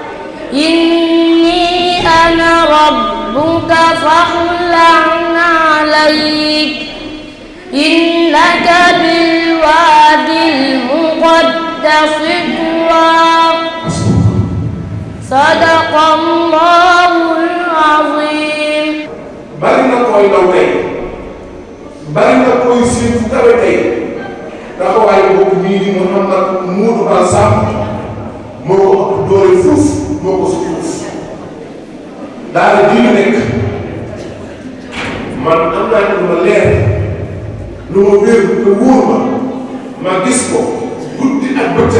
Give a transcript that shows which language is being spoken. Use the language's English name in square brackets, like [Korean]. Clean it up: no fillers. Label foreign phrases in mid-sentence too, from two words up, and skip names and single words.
[Arabic] إني أنا ربك فاخلع إليك إنك بالواد المقدس طوى صدق الله العظيم. [Wolof] bari na koy daw tey bari na koy siin fu kawe tey taxawaay boobu nii di Mouhamad Modou Ba Samb moo ko ëpp doole fuuf moo ko suuf daara ji ñu nekk man am naa lu ma leer lu ma wér te wóor ma gis ko guddi ak bëccëg